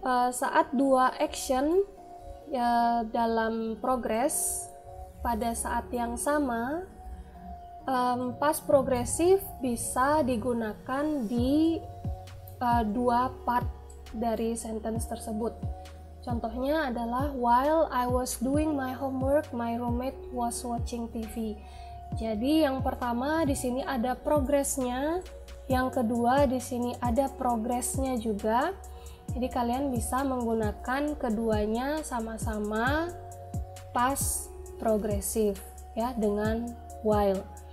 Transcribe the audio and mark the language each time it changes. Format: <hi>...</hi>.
<id>saat dua action dalam progres pada saat yang sama, past progresif bisa digunakan di dua part dari sentence tersebut. Contohnya adalah</id> <en>while I was doing my homework, my roommate was watching TV.</en> <id>Jadi yang pertama di sini ada progresnya, yang kedua di sini ada progresnya juga. Jadi kalian bisa menggunakan keduanya sama-sama past progresif ya dengan while.</id>